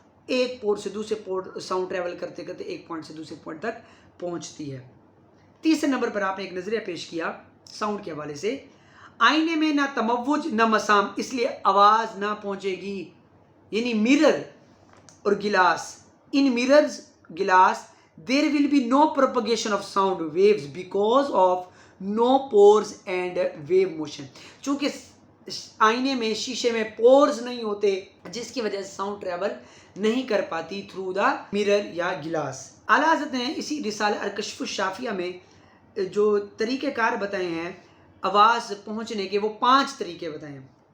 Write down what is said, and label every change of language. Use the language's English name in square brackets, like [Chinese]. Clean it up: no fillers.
[Urdu] ایک پور سے دوسرے پور ساؤنڈ ٹریول کرتے کرتے ایک پوائنٹ سے دوسرے پوائنٹ تک پہنچتی ہے۔ تیسرے نمبر پر آپ نے ایک نظریہ پیش کیا ساؤنڈ کے حوالے سے، آئینے میں نہ تموج نہ مسام، اس لیے آواز نہ پہنچے گی، یعنی مرر اور glass, in mirrors glass [English] there will be no propagation of sound waves because of no pores and wave motion. [Urdu] چونکہ آئینے میں شیشے میں پورز نہیں ہوتے جس کی وجہ سے ساؤنڈ ٹریول نہیں کر پاتی [English] through the mirror [Urdu] یا گلاس. اعلیٰ حضرت نے اسی رسالہ الکشف الشافیہ میں جو طریقہ کار بتائے ہیں آواز پہنچنے کے، وہ 5 طریقے بتائے ہیں.